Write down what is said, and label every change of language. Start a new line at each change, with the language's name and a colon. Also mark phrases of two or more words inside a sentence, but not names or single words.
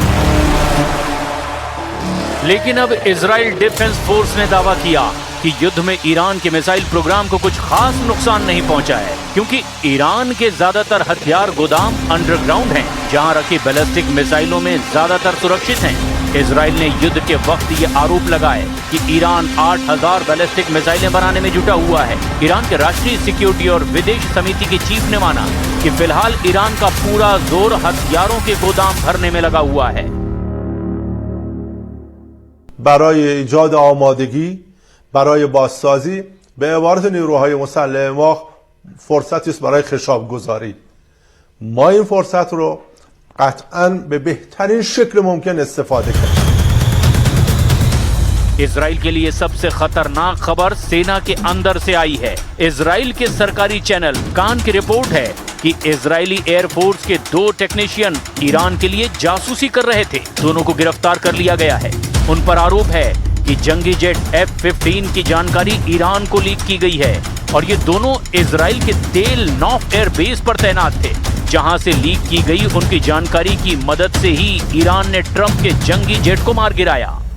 Hindi: लेकिन अब इजराइल डिफेंस फोर्स ने दावा किया कि युद्ध में ईरान के मिसाइल प्रोग्राम को कुछ खास नुकसान नहीं पहुंचा है, क्योंकि ईरान के ज्यादातर हथियार गोदाम अंडरग्राउंड हैं, जहां रखी बैलिस्टिक मिसाइलों में ज्यादातर सुरक्षित हैं। इजराइल ने युद्ध के वक्त ये आरोप लगाए कि ईरान 8,000 बैलिस्टिक मिसाइलें बनाने में जुटा हुआ है। ईरान के राष्ट्रीय सिक्योरिटी और विदेश समिति के चीफ ने माना कि फिलहाल ईरान का पूरा जोर हथियारों के गोदाम भरने में लगा हुआ है।
Persian: برای ایجاد آمادگی برای بازسازی به عبارت نیروهای مسلح ما فرصتی است برای خشاب گذاری. ما این فرصت رو قطعاً به بهترین شکل ممکن استفاده کنیم.
Hindi: इजराइल के लिए सबसे खतरनाक खबर सेना के अंदर से आई है। इजराइल के सरकारी चैनल कान की रिपोर्ट है कि इजरायली एयरफोर्स के 2 टेक्नीशियन ईरान के लिए जासूसी कर रहे थे। दोनों को गिरफ्तार कर लिया गया है। उन पर आरोप है कि जंगी जेट F-15 की जानकारी ईरान को लीक की गई है और ये दोनों इजराइल के तेल नौफ एयर बेस पर तैनात थे, जहां से लीक की गई उनकी जानकारी की मदद से ही ईरान ने ट्रंप के जंगी जेट को मार गिराया।